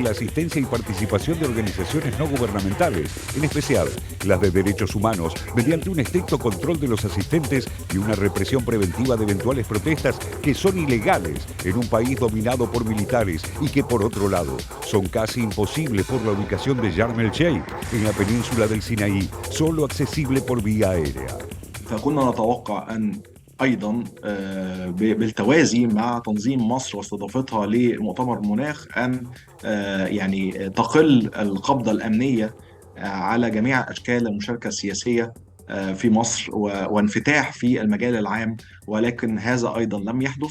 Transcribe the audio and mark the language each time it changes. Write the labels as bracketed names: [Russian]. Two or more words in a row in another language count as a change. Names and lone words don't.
[Spanish] la asistencia y participación de organizaciones no gubernamentales, en especial las de derechos humanos, mediante un estricto control de los asistentes y una represión preventiva de eventuales protestas que son ilegales en un país dominado por militares y que, por otro lado, son casi imposibles por la ubicación de Sharm el Sheikh, en la península del Sinaí, solo accesible por vía aérea. [Arabic] فكنا نتوقع أن أيضا بالتوازي مع تنظيم مصر واستضافتها لمؤتمر مناخ أن يعني تقل القبضة الأمنية على جميع أشكال المشاركة السياسية في مصر وانفتاح في المجال العام، ولكن هذا أيضا لم يحدث.